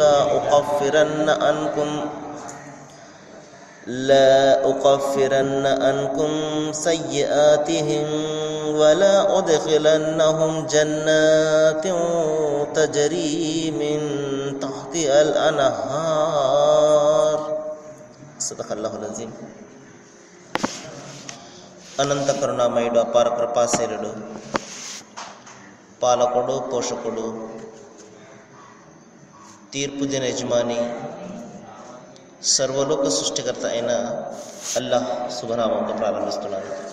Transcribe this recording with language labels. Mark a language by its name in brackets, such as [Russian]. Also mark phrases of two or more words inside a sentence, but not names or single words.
[Arabic] لا أكفرن عنكم سيئاتهم ولا أدخلنهم جنات تجري من تحتها الأنهار. صدق الله العظيم. [Telugu] అనంత కరుణామయుడు, అపార కృపాశీలుడు, పాలకుడు, పోషకుడు, తీర్పు దిన యజమాని, సర్వలోక సృష్టికర్త అయిన అల్లాహ్ శుభనామంతో ప్రారంభిస్తున్నాను.